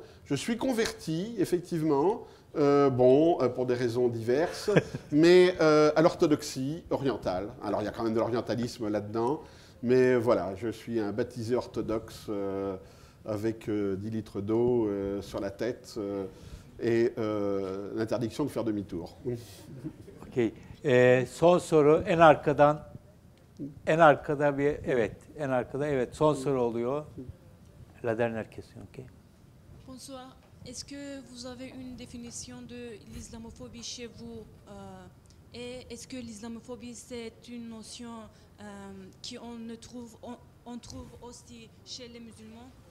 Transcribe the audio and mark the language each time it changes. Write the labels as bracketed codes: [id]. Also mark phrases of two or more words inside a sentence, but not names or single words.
[fr] Je suis converti, effectivement, pour des raisons diverses, mais à l'orthodoxie orientale. Alors il y a quand même de l'orientalisme là-dedans, mais voilà, je suis un baptisé orthodoxe avec 10 litres d'eau sur la tête et l'interdiction de faire demi-tour. Ok. [tr] Son soru en arkada son soru oluyor. [fr] La dernière question, ok. Bonsoir. Est-ce que vous avez une définition de l'islamophobie chez vous et est-ce que l'islamophobie c'est une notion qu'on trouve aussi chez les musulmans?